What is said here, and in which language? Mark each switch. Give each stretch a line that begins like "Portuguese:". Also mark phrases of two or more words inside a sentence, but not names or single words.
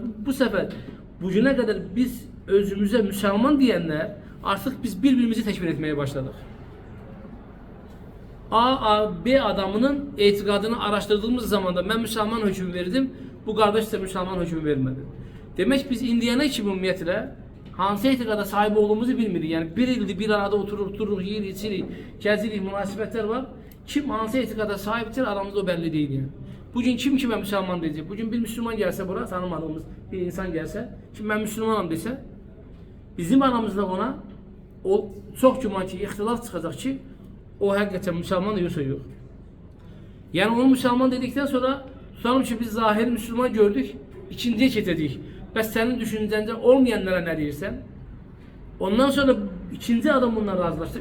Turkish: Bu sefer bugüne kadar biz özümüze Müslüman diyenler artık biz birbirimizi teşvik etmeye başladık. B adamının etikadını araştırdığımız zaman da ben Müslüman hükmü verdim, bu kardeş de Müslüman hükmü vermedi.
Azerbaijani: Demek biz indiyene ki ümumiyyətlə hansı etikada sahip olduğumuzu bilmirik. Yani bir ildir bir arada otururuq, yiyirik, içirik, gəzirik, münasibətlər var.
Turkish: Kim hansı etikada sahiptir aramızda o belli değil yani. Bugün kim kime Müslüman diyecek? Bugün bir Müslüman gelse buraya, tanımadığımız bir insan gelse, kim ben Müslümanım dese,
Azerbaijani: bizim aramızda ona o çox güman ki, ixtilaf çıxacaq ki, o həqiqətən müsəlman yoxsa yox. Yəni onu müsəlman dedikdən sonra tutalım ki, biz zahiri Müslüman gördük, ikinciyə keçəcəyik. Bəs sənin düşüncəndə olmayanlara nə deyirsən? Ondan sonra ikinci adam bununla razılaşdı.